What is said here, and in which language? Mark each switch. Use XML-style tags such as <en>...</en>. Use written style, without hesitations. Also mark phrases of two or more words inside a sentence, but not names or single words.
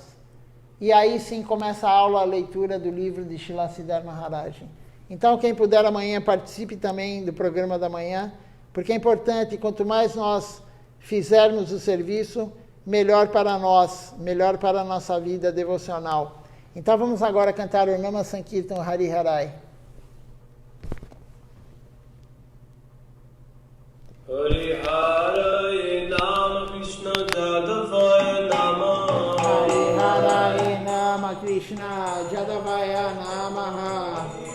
<pt>E aí sim começa a aula, a leitura do livro de Srila Siddhar Maharaj. Então quem puder amanhã participe também do programa da manhã, porque é importante, quanto mais nós fizermos o serviço, melhor para nós, melhor para a nossa vida devocional. Então vamos agora cantar o</pt> <sa>नाम संकीर्तन हरि हरये. हरि हरये नमः कृष्ण यादवाय नमः. हरि हरये नमः कृष्ण यादवाय नमः.</sa>